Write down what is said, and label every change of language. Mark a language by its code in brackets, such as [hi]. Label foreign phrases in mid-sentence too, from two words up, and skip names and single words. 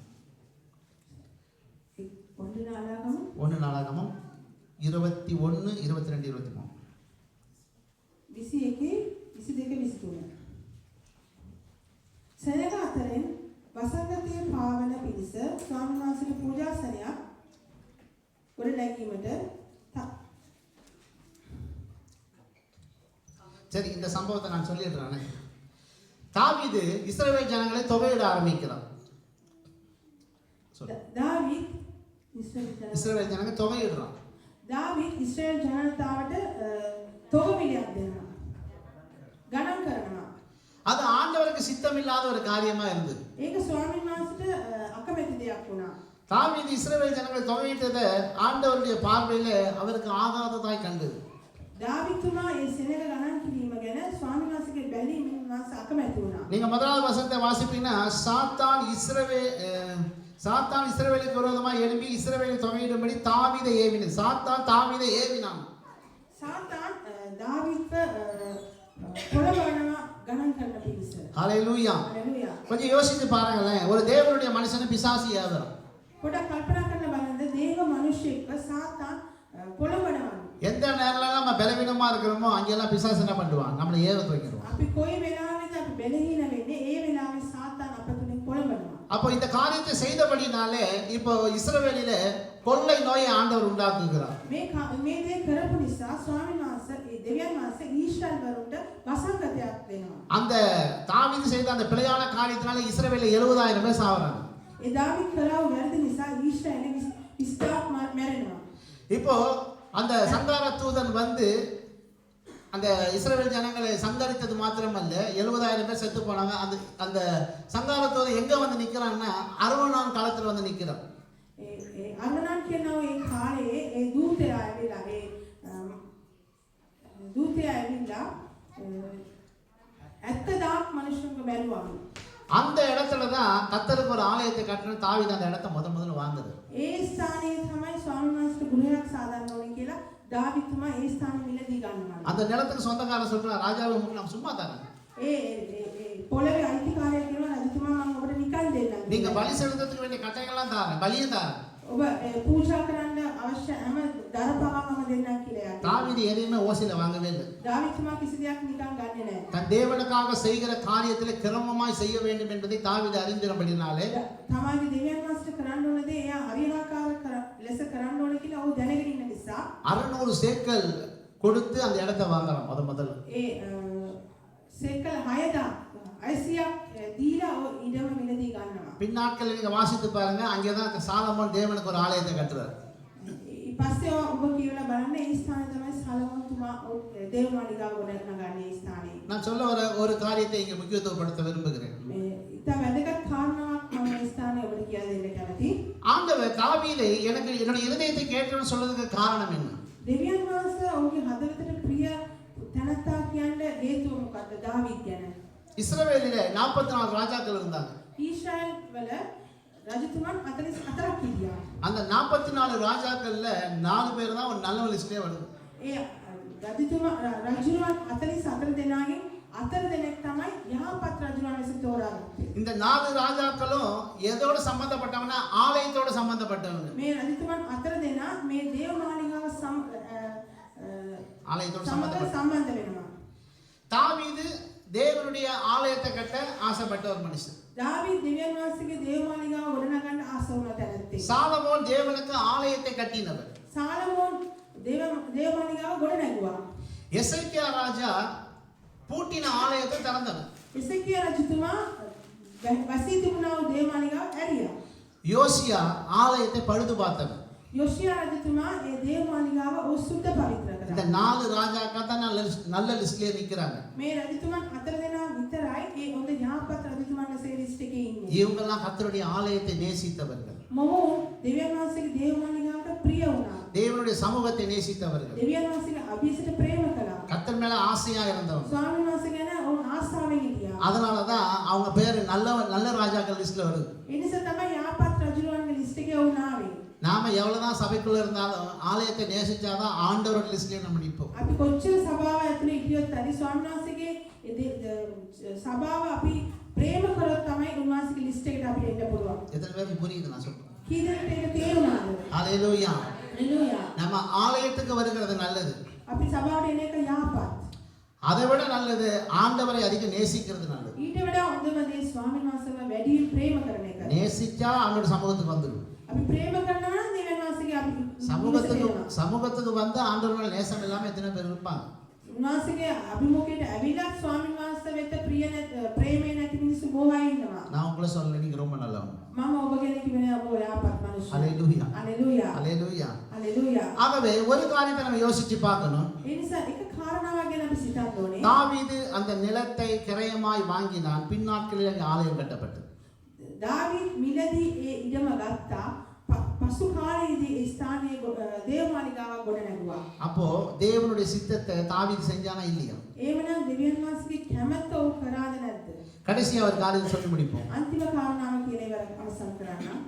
[ta] 1 நாளாகமம் 21 22 23. 21 22 23. [si] සෙනග අතරින් වසංගතයේ පාවන පිණිස ස්වාමීන් වහන්සේගේ පූජාසනයක් ගොඩ නැගීමට [ta] சரி, இந்த சம்பவத்தை நான் சொல்லிடுறேன். தாவீது இஸ்ரவேல் ஜனங்களை தொகையிட ஆரம்பிக்கிறான். [si] දාවිත් [ta] இஸ்ரவேல் ஜனங்க தொகையிடுறான். [si] දාවිත් ඉස්රායෙල් ජනතාවට තොගවිලියක් දෙනවා. ගණන් කරනවා. [ta] அது ஆண்டவருக்கு சித்தமில்லாத ஒரு காரியமா இருந்தது. [si] ඒක ස්වාමීන් වහන්සේට අකමැති දෙයක් වුණා. [ta] தாவீது இஸ்ரவேல் ஜனங்களை தொகையிட்டதை ஆண்டவருடைய பார்வையில அவருக்கு ஆகாததாய் கண்டது. [si] දාවිතුමා ඒ සෙනග ගණන් කිරීම ගැන ස්වාමීන් වහන්සේගේ බැලීමෙන් වහන්සේ අකමැති වුණා. [ta] நீங்க முதலாவது வசனத்தை வாசிப்பீங்கன்னா சாத்தான் இஸ்ரவேலுக்கு விரோதமாக எழும்பி இஸ்ரவேலை தொகையிடும்படி தாவீதை ஏவினான். சாத்தான் தாவீதை ஏவினான். [si] සාතාන් දාවිත්ව පොළවනවා ගණන් කරන පිරිස. [ta] ஹல்லேலூயா. [si] හalleluya. [ta] கொஞ்சம் யோசிச்சு பாருங்களேன். ஒரு தேவனுடைய மனுஷனை பிசாசு ஏவுறான். [si] පොඩක් කල්පනා කරලා බලන්න දේව මිනිසෙක්ව සාතාන් පොළවනවා. [ta] எந்த நேரம்லாம் நம்ம பலவீனமா இருக்கிறோமோ அங்கெல்லாம் பிசாசு என்ன பண்ணுவான்? நம்மளை ஏவ வைக்கிறோம். [si] අපි කොයි වෙලාවෙද අපි බැලහීන වෙන්නේ ඒ වෙලාවේ සාතාන් අප තුලින් පොළවනවා. [ta] அப்போ இந்த காரியத்தை செய்தபடினாலே இப்போ இஸ்ரவேலிலே கொள்ளை நோயை ஆண்டவர் உண்டாக்குகிறார். [si] මේ දේ කරපු නිසා ස්වාමීන් වහන්සේ ඒ දෙවියන් වහන්සේ ඊශ්‍රායල් වරුන්ට වසංගතයක් දෙනවා. [ta] அந்த தாவீது செய்த அந்த பிழையான காரியத்தினால இஸ்ரவேலில் 70,000 பேர் சாவறாங்க. [si] ඒ දාවිත් කරව වැරදි නිසා ඊශ්‍රායලේ 20,000ක් මැරෙනවා. [ta] இப்போ அந்த சங்கார தூதன் வந்து அந்த இஸ்ரவேல் ஜனங்களை சங்கரித்தது மாத்திரமல்ல, 70,000 பேர் செத்து போனாங்க. அந்த அந்த சங்கார தூதன் எங்க வந்து நிக்கிறான்னா அர்வனான் காலத்துல வந்து நிக்கிறான். [si] අර්ණනාන් කියනවා ඒ කාලේ ඒ දූතයා ඇවිල්ලා ඒ දූතයා ඇවිල්ලා 70,000 මිනිස්සුන්ව මැරුවා. [ta] அந்த இடத்துல தான் கர்த்தருக்கு ஒரு ஆலயத்தை கட்டணும். தாவீது அந்த இடத்தை முதல்ல வாங்குது. [si] ඒ ස්ථානයේ තමයි ස්වාමීන් වහන්සේට ගෘහයක් සාදන්න ඕනේ කියලා දාවිතුමා ඒ ස්ථානෙ මිලදී ගන්නවා. [ta] அந்த நிலத்துக்கு சொந்தக்காரன் சொல்றான், ராஜாவை நம்ம சும்மா தரேன். [si] ඒ පොළවේ අයිතිකාරයා කියනවා රජතුමා මම ඔබට නිකන් දෙන්නම්. [ta] நீங்க பலி செலுத்துறதுக்கு வேண்டிய கட்டைகள்லாம் தாரேன், பலியும் தாரேன். [si] ඔබ පූජා කරන්න අවශ්‍ය හැම දරපහම මම දෙන්නම් කියලා. [ta] தாவீது எதையுமே ஓசில வாங்கவே இல்லை. [si] දාවිතුමා කිසි දෙයක් නිකන් ගන්නෙ නැහැ. [ta] தன் தேவனுக்காக செய்கிற காரியத்திலே கிரமமாய் செய்ய வேண்டும் என்பதை தாவீது அறிந்திருந்தபடினாலே [si] තමාගේ දෙවියන් වහන්සේට කරන්න ඕන දේ එයා හරියාකාර ලෙස කරන්න ඕන කියලා ඔහු දැනගෙන ඉන්න නිසා [ta] 600 சேக்கல் கொடுத்து அந்த இடத்தை வாங்குறான் முதல்ல. [si] ඒ සෙකල් 600ක් දීලා ඉඩම මිලදී ගන්නවා. [ta] பின்னாட்களில் நீங்க வாசித்து பாருங்க, அங்கேதான் சாலமோன் தேவனுக்கு ஒரு ஆலயத்தை கட்டுறார். [si] ඊපස්සේ ඔබ කියවලා බලන්න ඒ ස්ථානේ තමයි සලමෝන් තුමා දේව මාලිගාව ගොඩනගන්නේ ඒ ස්ථානේ. [ta] நான் சொல்ல வர ஒரு காரியத்தை இங்கே முக்கியத்துவப்படுத்த விரும்புகிறேன். [si] මේ ඉතින් වැදගත් කාරණාවක් මම ඒ ස්ථානේ ඔබට කියලා දෙන්න කැමතියි. [ta] ஆண்டவர் தாவீதை எனக்கு என்னுடைய இதயத்தை கேட்டேன்னு சொல்றதுக்கு காரணம் என்ன? [si] දෙවියන් වහන්සේ ඔහුගේ හදවතට ප්‍රිය තනත්තා කියන්න හේතුව මොකද්ද? දාවීද් ගැන. [ta] இஸ்ரவேலிலே 44 ராஜாக்கள் இருந்தாங்க. [si] ඊශ්‍රායල් වල රජතුමන් 44ක් හිටියා. [ta] அந்த 44 ராஜாக்கள்ல 4 பேர் தான் ஒரு நல்ல லிஸ்ட்லயே வருது. [si] ඒ රජතුමන් 44 දෙනාගෙන් 4 දෙනෙක් තමයි යහපත් රජුන් ලෙස තෝරාගත්තේ. [ta] இந்த 4 ராஜாக்களும் எதோட சம்பந்தப்பட்டவனா? ஆலயத்தோட சம்பந்தப்பட்டவங்க. [si] මේ රජතුමන් 4 දෙනා මේ දේව මාලිගාව [ta] ஆலயத்தோட [si] සම්බන්ධ වෙනවා. [ta] தாவீது தேவனுடைய ஆலயத்தை கட்ட ஆசைப்பட்ட ஒரு மனுஷன். [si] දාවීද් දෙවියන් වහන්සේගේ දේව මාලිගාව ගොඩනගන්න ආස වුණ තැනැත්තෙක්. [ta] சாலமோன் தேவனுக்கு ஆலயத்தை கட்டினவர். [si] සාලමෝන් දේව මාලිගාව ගොඩනැගුවා. [ta] எசேக்கியா ராஜா பூட்டின ஆலயத்தை திறந்தவர். [si] එසේකියා රජතුමා වසී තිබුණා වූ දේව මාලිගාව ඇරියා. [ta] யோசியா ஆலயத்தை பழுது பார்த்தவர். [si] යොෂියා රජතුමා ඒ දේව මාලිගාව ඔහු සුද්ධ පවිත්‍ර [ta] இந்த [si] කළා. [ta] 4 ராஜாக்கள் தான் நல்ல லிஸ்ட்லயே நிக்கிறாங்க. [si] මේ රජතුමන් 4 දෙනා විතරයි ඒ හොඳ යහපත් රජතුමන්ගේ ලිස්ට් එකේ ඉන්නේ. [ta] இவங்கெல்லாம் கர்த்தருடைய ஆலயத்தை நேசித்தவர்கள், [si] මොවුන් දෙවියන් වහන්සේගේ දේව මාලිගාවට ප්‍රිය වුණා. [ta] தேவனுடைய சமூகத்தை நேசித்தவர்கள், [si] දෙවියන් වහන්සේගේ අභිෂේක ප්‍රේම කළා. [ta] கர்த்தர் மேல ஆசையா இருந்தவங்க. [si] ස්වාමීන් වහන්සේ ගැන ඔවුන් ආසාවෙන් හිටියා. [ta] அதனால தான் அவங்க பேர் நல்ல ராஜாக்கள் லிஸ்ட்ல வருது. [si] ඒ නිසා තමයි යහපත් රජුලන්ගේ ලිස්ට් එකේ ඔවුන් ආවේ. [ta] நாம எவ்வளவுதான் சபைக்குள்ள இருந்தாலும் ஆலயத்தை நேசிச்சாதான் ஆண்டவரோட லிஸ்ட்லயே நம்ம நிற்போம். [si] අපි කොච්චර සභාව ඇතුලේ හිටියොත් හරි ස්වාමීන් වහන්සේගේ සභාව අපි ප්‍රේම කරොත් තමයි උන්වහන්සේගේ ලිස්ට් එකට අපි එන්න පුළුවන්. [ta] எத்தனை பேருக்கு புரியுது நான் சொல்றேன்? [si] කී දෙනෙක්ට ඒක තේරුණාද? [ta] ஹalleluya. [si] හalleluya. [ta] நம்ம ஆலயத்துக்கு வருகிறது நல்லது. [si] අපි සභාවට එන එක යහපත්. [ta] அதை விட நல்லது ஆண்டவரை அதிக நேசிக்கிறது நல்லது. [si] ඊට වඩා හොඳම දේ ස්වාමීන් වහන්සේව වැඩියෙන් ප්‍රේම කරන එක. [ta] நேசிச்சா ஆண்டோட சமூகத்துக்கு வந்துடும். [si] අපි ප්‍රේම කරනවා නම් දෙවියන් වහන්සේගේ අපි [ta] சமூகத்துக்கு வந்து ஆண்டவரோட நேசம் இல்லாம எத்தனை பேர் இருப்பாங்க? [si] උන්වහන්සේගේ අභිමුඛයට ඇවිල්ලා ස්වාමීන් වහන්සේ වෙත ප්‍රේමේ නැති මිනිස්සු බොහෝ අය ඉන්නවා. [ta] நான் உங்களை சொல்ல நீங்க ரொம்ப நல்லவங்க. [si] මම ඔබ ගැන කිව්වේ ඔබ යහපත් මිනිස්සු. [ta] ஹalleluya. [si] හalleluya. [ta] ஹalleluya. [si] හalleluya. [ta] ஆகவே ஒரு காரியத்தை நம்ம யோசிச்சு பார்க்கணும். [si] ඒ නිසා එක කාරණාවක් ගැන අපි සිතන්න ඕනේ. [ta] தாவீது அந்த நிலத்தை கிரயமாய் வாங்கினான். பின்னாட்களில் அங்கே ஆலயம் கட்டப்பட்டது. [si] දාවීද් මිලදී ඒ ඉඩම ගත්තා. පසු කාලයේදී ඒ ස්ථානයේ දේව මාලිගාවක් ගොඩ නැගුවා. [ta] அப்போ தேவனுடைய சித்தத்தை தாவீது செஞ்சானா இல்லையா? [si] එහෙමනම් දෙවියන් වහන්සේගේ කැමැත්ත ඔහු කරාද නැද්ද? [ta] கடைசியா ஒரு காரியத்தை சொல்லி முடிப்போம். [si] අන්තිම කාරණාව කියන එක අවසන් කරන්න.